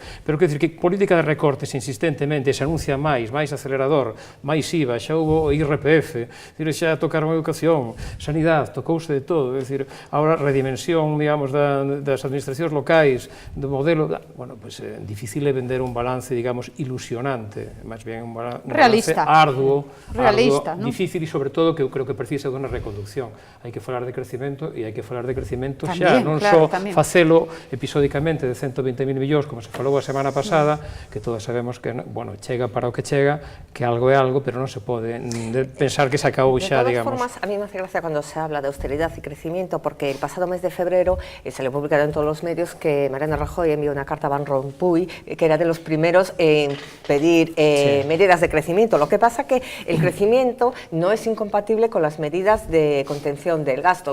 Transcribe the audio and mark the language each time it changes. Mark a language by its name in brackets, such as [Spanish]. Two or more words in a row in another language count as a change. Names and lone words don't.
[Galician] Pero, quer dizer, que política de recortes insistentemente, se anuncia máis acelerador, máis IVA, xa houve IRPF, xa tocaron a educación, sanidade, tocouse de todo, é dicir, ahora redimensión, digamos, das administracións locais, do modelo, bueno, pois difícil é vender un balance, digamos, ilusionante, máis bien un balance arduo, difícil e sobre todo que eu creo que precisa dunha reconducción. Hai que falar de crecimento e hai que falar de crecimento xa, non só facelo episódicamente de 120.000 millóns, como se falou a semana pasada, que todos sabemos que, bueno, chega para o que chega, que algo é algo, pero non se pode pensar que se acabou xa, digamos. [Spanish] De todas formas, a mí me hace gracia cuando se habla de austeridad y crecimiento, porque el pasado mes de febrero salió publicado en todos los medios que Mariano Rajoy envió una carta a Van Rompuy, que era de los primeros en pedir medidas de crecimiento. Lo que pasa que el crecimiento no es incompatible con las medidas de contención del gasto.